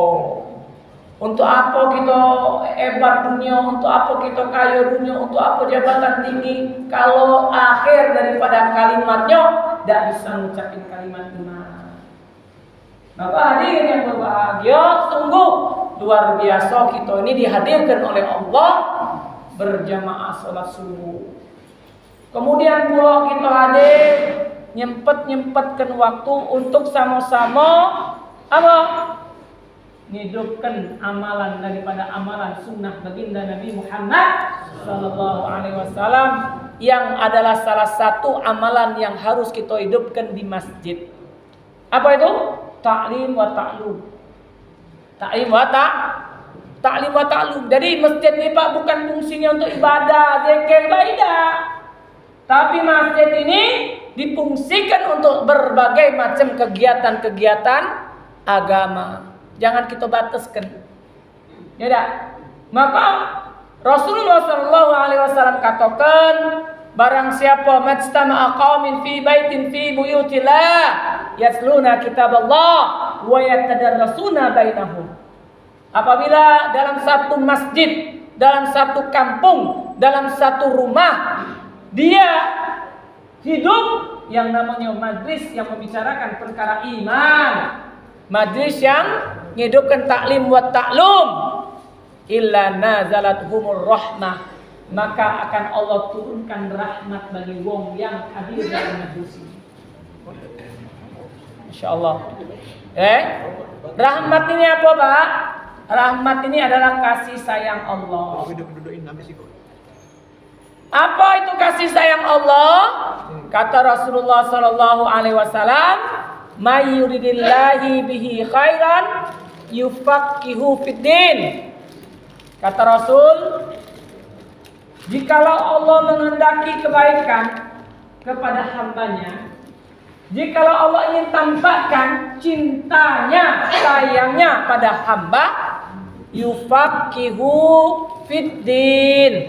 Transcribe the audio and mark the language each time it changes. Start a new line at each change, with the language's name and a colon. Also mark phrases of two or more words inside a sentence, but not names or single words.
Indonesian: Untuk apa kita hebat dunia, untuk apa kita kaya dunia, untuk apa jabatan tinggi, kalau akhir daripada kalimatnya tidak bisa mengucapkan kalimat iman. Maka hadirin yang berbahagia, sungguh luar biasa kita ini dihadirkan oleh Allah berjamaah salat subuh. Kemudian pula kita hadir nyempatkan waktu untuk sama-sama apa? Hidupkan amalan daripada amalan sunnah baginda Nabi Muhammad
Arabic: صلى الله عليه وسلم
Indonesian: yang adalah salah satu amalan yang harus kita hidupkan di masjid. Apa itu?
Arabic: تعليم وتعلم. تعليم وتعليم وتعلم.
Indonesian: Jadi masjid ini Pak bukan fungsinya untuk ibadah, zikir, tidak. Tapi masjid ini difungsikan untuk berbagai macam kegiatan-kegiatan agama. Jangan kita bataskan. Ya dah. Maka Rasulullah
Arabic: صلى الله عليه وسلم
Indonesian: katakan, barang siapa
Arabic: ما اجتمع قوم في بيت في بيوت الله يتلون كتاب الله ويتدارسون بينهم.
Indonesian: Apabila dalam satu masjid, dalam satu kampung, dalam satu rumah dia hidup yang namanya majlis yang membicarakan perkara iman, majlis yang menghidupkan
Arabic: تعليم وتعلم, إلا نزلتهم الرحمة,
Indonesian: maka akan Allah turunkan rahmat bagi wong yang hadir dalam majlis ini. Insyaallah. Rahmat ini apa, Pak? Rahmat ini adalah kasih sayang Allah. Apa itu kasih sayang Allah? Kata Rasulullah
Arabic: صلى الله عليه وسلم, "من يرد الله به خيرا يفقهه في الدين."
Indonesian: Kata Rasul, jikalau Allah menghendaki kebaikan kepada hambanya, jikalau Allah ingin tampakkan cintanya, sayangnya pada hamba,
Arabic: يفقهه في الدين.